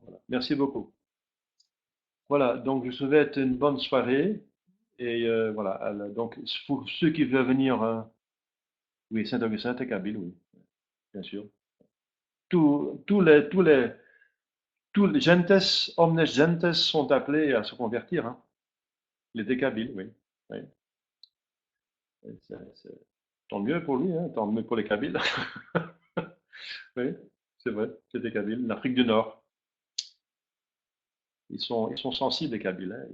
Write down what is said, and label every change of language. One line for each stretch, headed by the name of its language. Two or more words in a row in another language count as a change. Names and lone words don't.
French: Voilà. Merci beaucoup. Voilà, donc je vous souhaite une bonne soirée. Et voilà, donc pour ceux qui veulent venir, oui, Saint-Augustin, t'es kabyle, oui, bien sûr. Tous les gentes,
Latin: omnes gentes
French: sont appelés à se convertir, hein. Les décabiles, oui. Oui. Tant mieux pour lui, hein, tant mieux pour les Kabyles. Oui, c'est vrai, c'est des Kabyles. L'Afrique du Nord, ils sont sensibles, les Kabyles, hein.